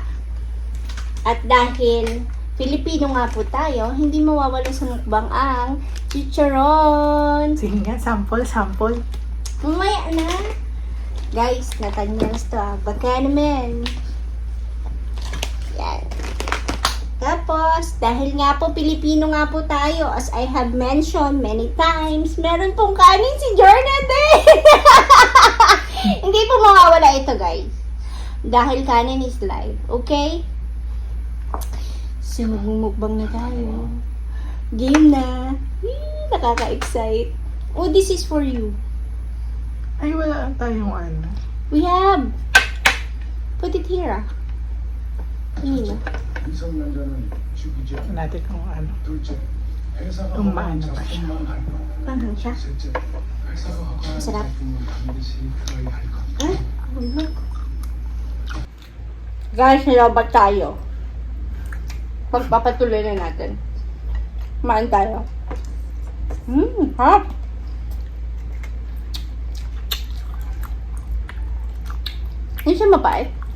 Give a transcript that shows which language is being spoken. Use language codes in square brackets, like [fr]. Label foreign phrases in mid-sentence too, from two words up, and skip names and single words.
[tl] At dahil Filipino nga po tayo, hindi mawawala sa mukbang ang chicharon. Sige nga, sample. Mamaya na. Guys, Nathaniel's to ah. Baka naman. Yan. Tapos, dahil nga po Pilipino nga po tayo, [en] as I have mentioned many times, [tl] meron pong kanin si Jordan din. Hindi po mawawala ito, guys. Dahil kanin [en] is life. [tl] Okay? So, magmumukbang na tayo. Game na. Nakaka-excite. [en] Oh, this is for you. [tl] Ay, wala tayong ano. [en] We have. Put it here, ah. [tl] Yun. [ko] 이성 남자는 죽이지 않고 [tl] Natin kung ano. [ko] 둘째, 회사가 음반 허가한 작품만 할 것. [tl] Panghang siya. [ko] 셋째, 회사가 허가한 [tl] masarap. [ko] 작품은 반드시 플레이할 것. [tl] Ay, guys, nilabat tayo. Pagpapatuloy na natin. Kumain tayo. Hap! Hindi siya mapait.